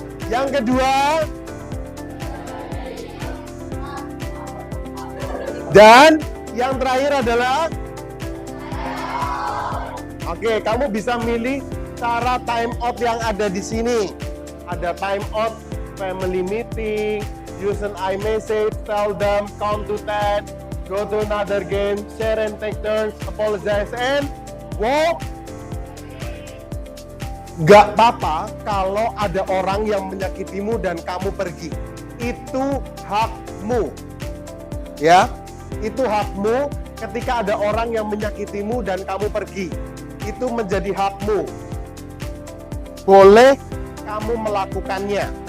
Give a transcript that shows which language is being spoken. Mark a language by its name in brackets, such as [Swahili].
[Indonesian] Yang kedua, dan yang terakhir adalah oke, kamu bisa milih cara time out yang ada di sini. [English] Ada time out family meeting, use an iMessage, tell them, count to 10, go to another game, share and take turns, apologize, and walk. [Indonesian] Gak apa-apa kalau ada orang yang menyakitimu dan kamu pergi. Itu hakmu. Ya, itu hakmu ketika ada orang yang menyakitimu dan kamu pergi. Itu menjadi hakmu. Boleh kamu melakukannya.